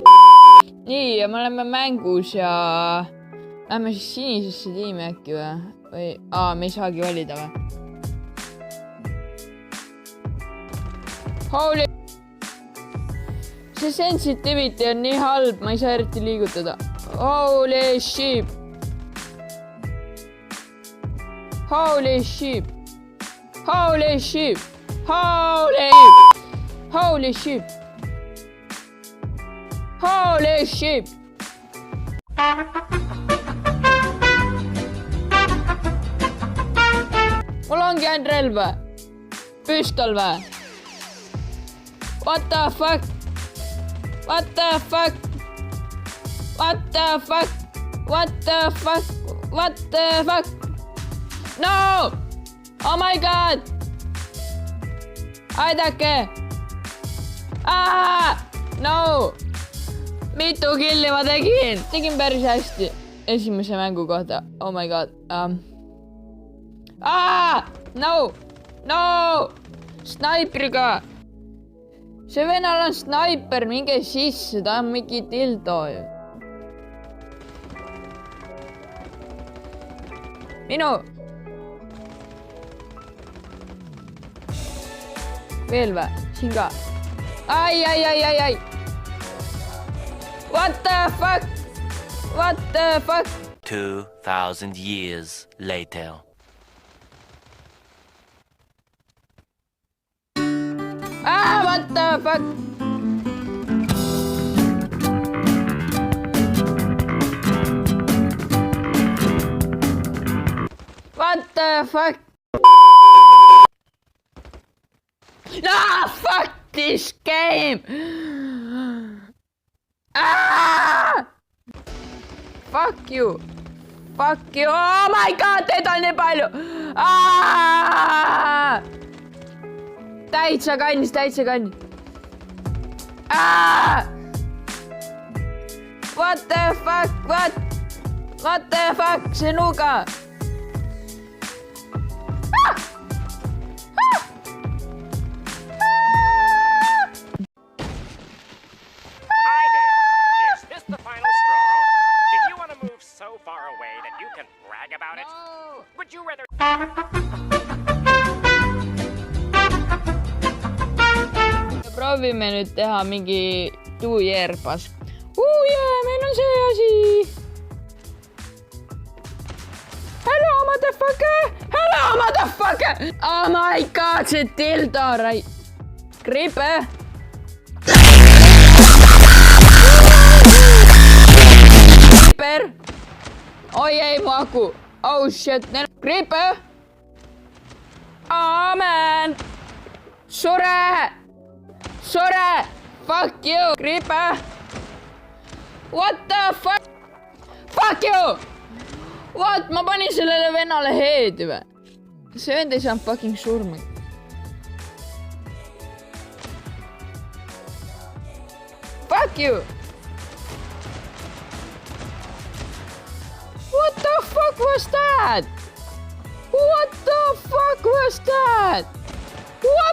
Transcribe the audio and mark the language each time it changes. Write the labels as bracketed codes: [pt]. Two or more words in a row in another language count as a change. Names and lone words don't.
[et] Nii, ja me oleme mängus ja lähme siis sinisesse tiimi äkki või? Me ei saagi valida või? Holy! See sensitivity on nii halb, ma ei saa eriti liigutada. [en] Holy sheep! Holy sheep! Holy sheep! Holy! Holy sheep! Holy sheep! [et] Mul ongi ainult relv või? Püstol või? [en] What the fuck? What the fuck? What the fuck? What the fuck? What the fuck? No! Oh my god! [et] Aidake! No! Mitu killi ma tegin? Tegin päris hästi esimese mängu kohta. [en] Oh my god. No! No! [et] Snaipriga! See venal on snaiper, minge sisse, ta on mingi dildo ju. Minu! Veel või? Siin ka. [en] Ai! What the fuck? What the fuck? 2,000 years later. What the fuck? What the fuck? Fuck this game! Fuck you! Fuck you! Oh my god, [et] teid on nii palju! Täitsa kannis! [en] What the fuck? What the fuck? [et] See nuga! [en] Hi there. Is this the final straw? Do you want to move so far away that you can brag about it? No. Would you rather... [et] Proovime nüüd teha mingi tuujerpas. Meil on see asi. [en] Hello, motherfucker! Oh my god, [et] see dildo rai... [en] Creeper! Creeper! [et] Oi ei, mu aku! [en] Oh shit, Creeper! Oh man! Sure! Fuck you! Creeper! What the fuck? Fuck you! What? [et] Ma panin sellele vennale heedi või? See vend ei saanud fucking surma. [en] Fuck you! What the fuck was that? What the fuck was that?